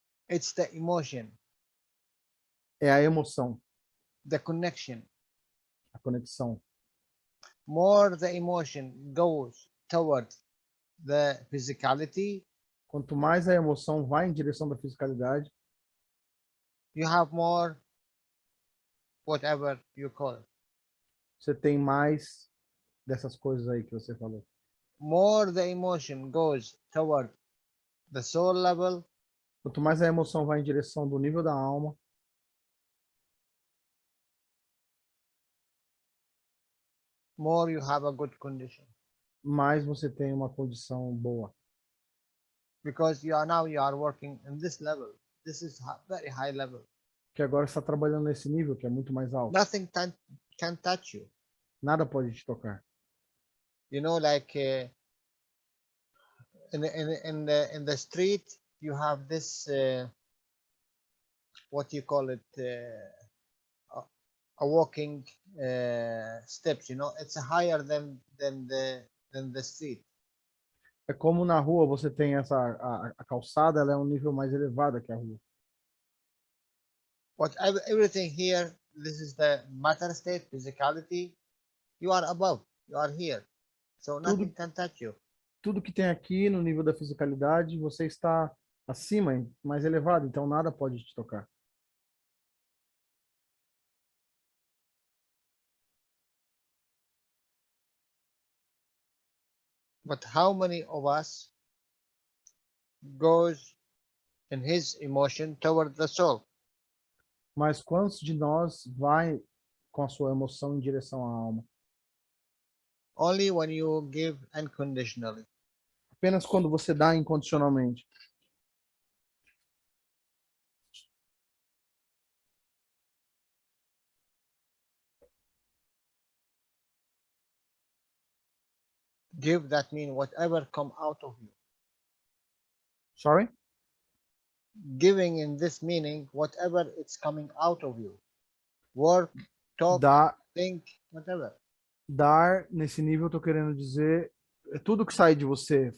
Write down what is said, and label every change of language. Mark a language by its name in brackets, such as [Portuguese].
[English] It's the emotion, [Portuguese] É a emoção, [English] the connection. [Portuguese] a conexão. [English] More the emotion goes towards the physicality, [Portuguese] Quanto mais a emoção vai em direção da fisicalidade, [English] you have more whatever you call it. [Portuguese] você tem mais dessas coisas aí que você falou. [English] More the emotion goes toward the soul level, [Portuguese] Quanto mais a emoção vai em direção do nível da alma, [English] more you have a good condition. [Portuguese] mais você tem uma condição boa. [English] Because you are working in this level. This is very high level. [Portuguese] Que agora está trabalhando nesse nível, que é muito mais alto. [English] Nothing can touch you. [Portuguese] Nada pode te tocar. [English] You know, like in the street, you have this what you call it, a walking steps. You know, it's higher than the street. [Portuguese] É como na rua você tem a calçada, ela é um nível mais elevado que a rua. [English] But everything here, this is the matter state, physicality. You are above, you are here, so nothing can touch you. [Portuguese] Tudo que tem aqui no nível da fisicalidade, você está acima, mais elevado, então nada pode te tocar. [English] But how many of us goes in his emotion toward the soul? [Portuguese] Mas quantos de nós vai com a sua emoção em direção à alma? [English] Only when you give unconditionally. [Portuguese] Apenas quando você dá incondicionalmente. [English] Give, that means whatever come out of you. Sorry? Giving in this meaning, whatever it's coming out of you. Work, talk, think, whatever. [Portuguese] Dar, nesse nível, eu tô querendo dizer, é tudo que sai de você.